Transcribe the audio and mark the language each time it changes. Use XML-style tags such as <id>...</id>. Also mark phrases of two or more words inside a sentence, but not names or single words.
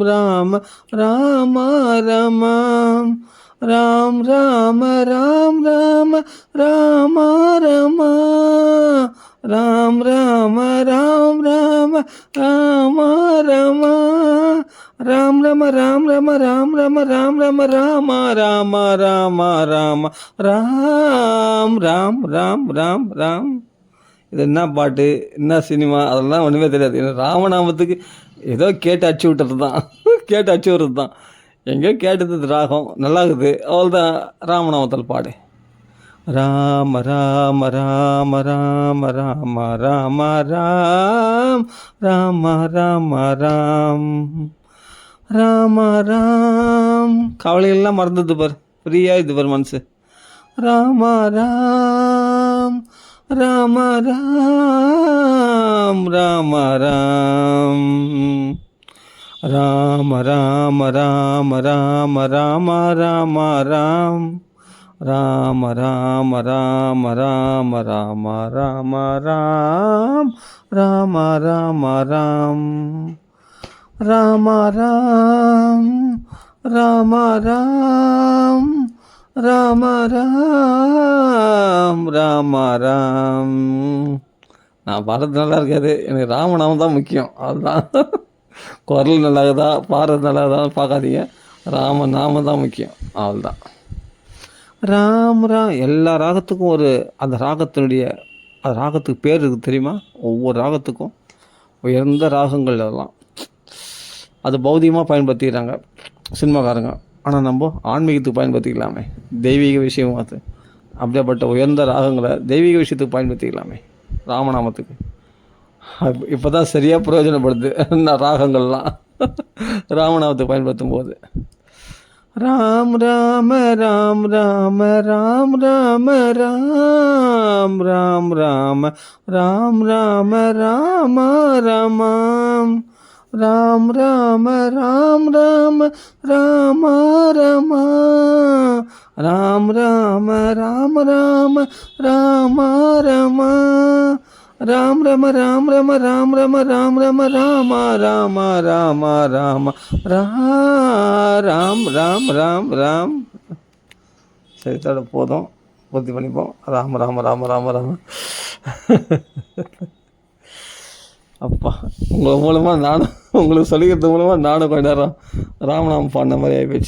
<ta>ராம ராம ராமம் ராம் ராம ராம் ராம ராம ராம ராம் ராம ராம் ராம ராம ராம ராம் ரம ராம் ரம ராம் ரம ராம் ரம ராம ராம ராம ராம ராம் ராம் ராம் ராம் ராம். இது என்ன பாட்டு, என்ன சினிமா, அதெல்லாம் ஒன்றுமே தெரியாது. எனக்கு ராமநாமத்துக்கு ஏதோ கேட்டு அடிச்சு விட்டுறது தான், கேட்டு அடிச்சு விடுறது தான். எங்கேயோ கேட்டது ராகம் நல்லா இருக்குது, அவ்வளோதான். ராமநாமத்தில் பாடு. ராம ராம ராம ராம ராம ராம ராம் ராம ராம ராம் ராம ராம். கவலையெல்லாம் மறந்தது பார், ஃப்ரீயாக இது பார் மனசு. ராம ராம் ராம ராம் ராம ராம் ராம ராம ராம ராம ராம ராம ராம் ராம ராம ராம ராம ராம ராம ராம் ராம ராம ராம் ராம ராம் ராம ராம் ராம ராம் ராம ராம். நான் பாடுறது நல்லா இருக்காது, எனக்கு ராமநாமம் தான் முக்கியம். அதுதான், குரல் நல்லாகுதா பாடுறது நல்லாதான் பார்க்காதீங்க, ராமநாமம் தான் முக்கியம். அவ்வளோதான். ராம் ராம். எல்லா ராகத்துக்கும் ஒரு அந்த ராகத்துக்கு பேர் இருக்குது தெரியுமா? ஒவ்வொரு ராகத்துக்கும் உயர்ந்த ராகங்கள் அதெல்லாம். அது பௌதிகமாக பயன்படுத்திக்கிறாங்க சினிமாக்காரங்க. ஆனால் நம்ம ஆன்மீகத்துக்கு பயன்படுத்திக்கலாமே, தெய்வீக விஷயம். அது அப்படியாப்பட்ட உயர்ந்த ராகங்களை தெய்வீக விஷயத்துக்கு பயன்படுத்திக்கலாமே ராமநாமத்துக்கு. இப்போ தான் சரியாக பிரயோஜனப்படுது ராகங்கள்லாம் ராமநாமத்துக்கு பயன்படுத்தும் போது. ராம் ராம ராம் ராம ராம் ராம ராம் ராம் ராம ராம் ராம ராம ராமம் ராம் ராம ராம் ராம ராம ராம ராம் ராம ராம ராம ராம ராம ராம் ரம ராம் ரம ராம் ரம ராம் ரம ராம ராம ராம ராம ராம் ராம் ராம் ராம். சரி, தோட போதும், பூர்த்தி பண்ணிப்போம். ராம ராம ராம ராம ராம. அப்பா, உங்கள் மூலமாக நானும் உங்களுக்கு சொல்லிக்கிறது மூலமாக நானும் கொஞ்ச நேரம் ராமநாமம் பாடின மாதிரி ஆகிப்போச்சு.</ta>